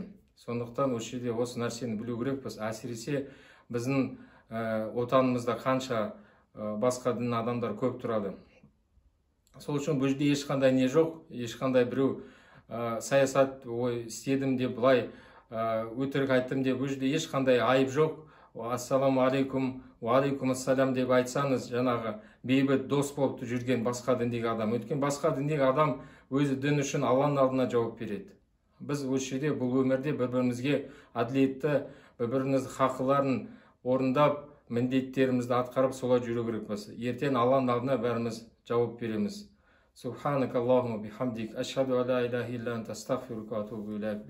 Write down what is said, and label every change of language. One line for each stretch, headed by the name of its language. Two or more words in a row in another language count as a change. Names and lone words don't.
Kazakh: Сондықтан осы жерде осы нәрсені білу керекпіз. Әсіресе біздің отанымызда қанша басқа дін адамдар көп тұрады. Сол үшін бұл жерде ешқандай не жоқ, ешқандай біреу саясат істедім деп, бұлай өтірік айттым деп, бұл жерде ешқандай айып жоқ.
Arabic: السلام عليكم، وعليكم السلام
Kazakh: деп айтсаңыз, жаңағы бейбіт дос болып жүрген басқа діндегі адам. Өткен басқа діндегі адам өзі дін үшін Алланың алдына жауап береді. Біз осы жерде бұл өмірде бір-бірімізге әділетті, бір-біріміздің хақыларын орындап, міндеттерімізді атқарып солай жүру керекпіз. Ертең Алланың алдына бәріміз жауап береміз.
Arabic: سبحانك اللهم بحمدك، أشهد ألا إله إلا أنت، أستغفرك وأتوب إليك.